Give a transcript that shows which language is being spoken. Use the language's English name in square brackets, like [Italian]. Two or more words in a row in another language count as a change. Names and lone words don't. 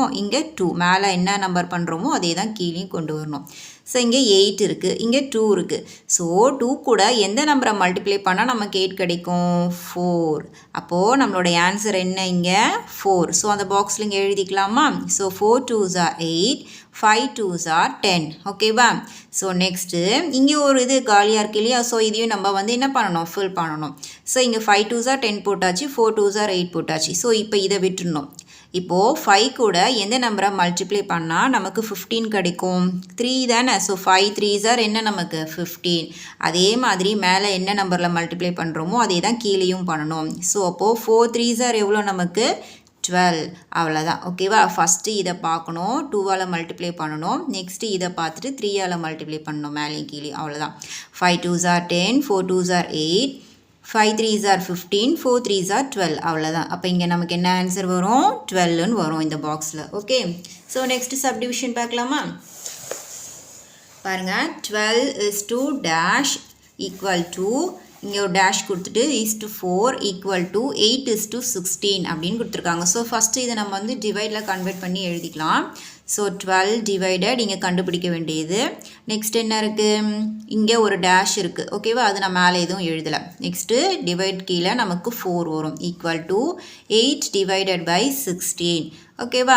[Tamil] இங்கே 2 மேலே என்ன நம்பர் பண்ணுறோமோ அதே தான் கீழேயும் கொண்டு வரணும். ஸோ இங்கே 8 இருக்குது, இங்கே 2 இருக்குது. ஸோ 2 கூட எந்த நம்பரை மல்டிப்ளை பண்ணால் நமக்கு 8 கிடைக்கும், 4. அப்போது நம்மளோட ஆன்சர் என்ன இங்கே 4. ஸோ அந்த பாக்ஸில் இங்கே எழுதிக்கலாமா. [English] ஸோ 4 2s are 8, 5 2s are 10 ஓகேவா. [Tamil] ஸோ நெக்ஸ்ட்டு இங்கே ஒரு இது காலியாக இருக்கு இல்லையா. ஸோ இதையும் நம்ம வந்து என்ன பண்ணணும், ஃபில் பண்ணணும். ஸோ இங்கே [English] 5 2s are 10 [Tamil] போட்டாச்சு, [English] 4 2s are 8 [Tamil] போட்டாச்சு. ஸோ இப்போ இதை விட்டுடணும். இப்போது 5 கூட எந்த நம்பரை மல்டிப்ளை பண்ணால் நமக்கு 15 கிடைக்கும், 3 தானே. ஸோ [English] 5 3s are [Tamil] என்ன நமக்கு 15. அதே மாதிரி மேலே என்ன நம்பரில் மல்டிப்ளை பண்ணுறோமோ அதே தான் கீழேயும் பண்ணணும். ஸோ அப்போது [English] 4 3s are [Tamil] எவ்வளோ நமக்கு 12. அவ்வளோதான் ஓகேவா. ஃபஸ்ட்டு இதை பார்க்கணும், 2ஆல் மல்டிப்ளை பண்ணணும். நெக்ஸ்ட்டு இதை பார்த்துட்டு 3ஆல் மல்டிப்ளை பண்ணணும் மேலேயும் கீழே. [English] அவ்வளோதான். 5 2s are 10, 4 2s are 8, 5 3s are 15, 4 3s are 12. [Tamil] அவ்வளோதான். அப்போ இங்கே நமக்கு என்ன ஆன்சர் வரும், 12ன்னு வரும் இந்த பாக்ஸில் ஓகே. ஸோ [English] next subdivision [Tamil] பார்க்கலாமா. பாருங்கள், [English] 12 is to dash equal to [Tamil] இங்கே ஒரு டேஷ் கொடுத்துட்டு [English] is to 4 equal to 8 is to 16 [Tamil] அப்படின்னு கொடுத்துருக்காங்க. ஸோ ஃபஸ்ட்டு இதை நம்ம வந்து டிவைடில் கன்வெர்ட் பண்ணி எழுதிக்கலாம். ஸோ 12 டிவைடட் இங்கே கண்டுபிடிக்க வேண்டியது. நெக்ஸ்ட் என்ன இருக்குது, இங்கே ஒரு டேஷ் இருக்குது ஓகேவா, அது நான் மேலே எதுவும் எழுதலை. நெக்ஸ்ட்டு டிவைட் கீழே நமக்கு 4 வரும், [English] equal to 8 divided by 16 [Tamil] ஓகேவா.